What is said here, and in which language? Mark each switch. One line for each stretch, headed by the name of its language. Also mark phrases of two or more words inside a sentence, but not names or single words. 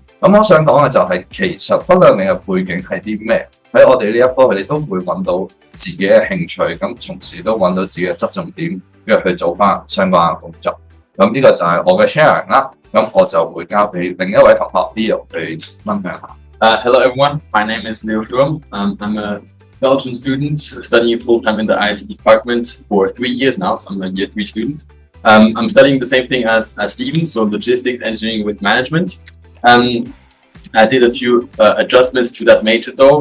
Cantonese: 咁我想講嘅就係、其實不論你嘅背景係啲咩，喺我哋呢一科佢哋都會揾到自己嘅興趣，咁同時都揾到自己嘅側重點，跟住去做翻相關嘅工作。咁呢個就係我嘅 sharing 啦。咁我就會交俾另一位同學 Leo 去分享下。
English: Hello everyone, my name is Leo Sturm. I'm a Belgian student studying full-time in the IC department for 3 years now, so I'm a year 3 student. I'm studying the same thing as Steven, so logistics engineering with management. I did a few adjustments to that major though.